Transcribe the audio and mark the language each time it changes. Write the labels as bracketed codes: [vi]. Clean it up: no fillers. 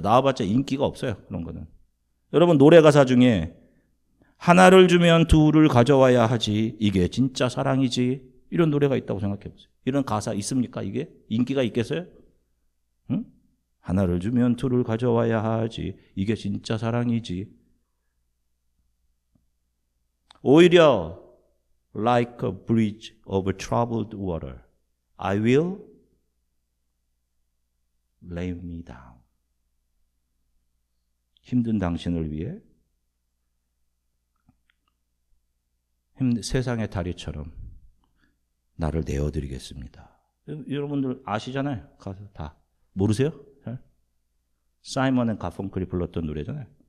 [ko] 나와봤자 인기가 없어요. 그런 거는. 여러분 노래 가사 중에 하나를 주면 둘을 가져와야 하지 이게 진짜 사랑이지 이런 노래가 있다고 생각해 보세요. 이런 가사 있습니까? 이게 인기가 있겠어요? 응? 하나를 주면 둘을 가져와야 하지 이게 진짜 사랑이지. 오히려 [en] like a bridge over troubled water I will lay me down. [ko] 힘든 당신을 위해 세상의 다리처럼 나를 내어드리겠습니다. 여러분들 아시잖아요. 가서 다 모르세요? 사이먼 앤 가펑클이 불렀던 노래잖아요.